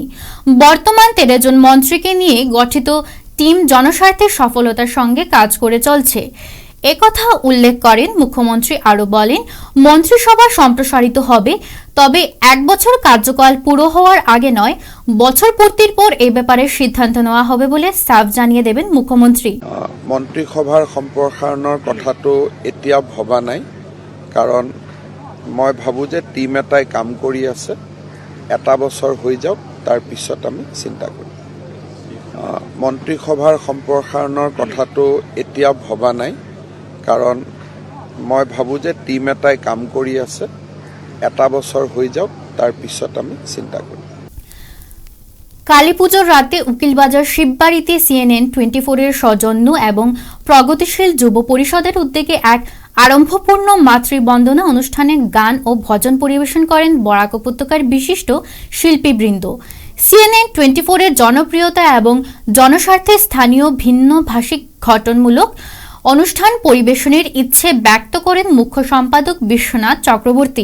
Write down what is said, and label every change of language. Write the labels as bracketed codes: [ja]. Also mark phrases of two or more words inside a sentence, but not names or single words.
[bn] বর্তমান 13 জন মন্ত্রীকে নিয়ে গঠিত টিম জনস্বার্থের সফলতার সঙ্গে কাজ করে চলছে। একথা উল্লেখ করেন মুখ্যমন্ত্রী। আরও বলেন, মন্ত্রিসভা সম্প্রসারিত হবে, তবে 1 বছর কার্যকাল পুরো হওয়ার আগে নয়, বছর পূর্তির পর এই ব্যাপারে সিদ্ধান্ত নেওয়া হবে বলে সাফ জানিয়ে দেবেন মুখ্যমন্ত্রী। [as] মন্ত্রিসভাৰ সম্প্ৰসাৰণৰ কথাটো এতিয়া ভবা নাই, কাৰণ মই ভাবোঁ যে টিম এটাই কাম কৰি আছে। 1 বছৰ হৈ যাওক, তাৰ পিছত আমি চিন্তা কৰিম। মন্ত্রিসভাৰ সম্প্ৰসাৰণৰ কথাটো এতিয়া ভবা নাই, কাৰণ মই ভাবোঁ যে টিম এটাই কাম কৰি আছে। 1 বছৰ হৈ যাওক, তাৰ পিছত আমি চিন্তা কৰিম। [bn] কালীপুজোর রাতে উকিলবাজার শিববাড়িতে CNN 24-এর সৌজন্য এবং প্রগতিশীল যুব পরিষদের উদ্যোগে এক আরম্ভপূর্ণ মাতৃবন্দনা অনুষ্ঠানে গান ও ভজন পরিবেশন করেন বরাক উপত্যকার বিশিষ্ট শিল্পীবৃন্দ। CNN 24-এর জনপ্রিয়তা এবং জনস্বার্থে স্থানীয় ভিন্ন ভাষিক ঘটনমূলক অনুষ্ঠান পরিবেশনের ইচ্ছে ব্যক্ত করেন মুখ্য সম্পাদক বিশ্বনাথ চক্রবর্তী।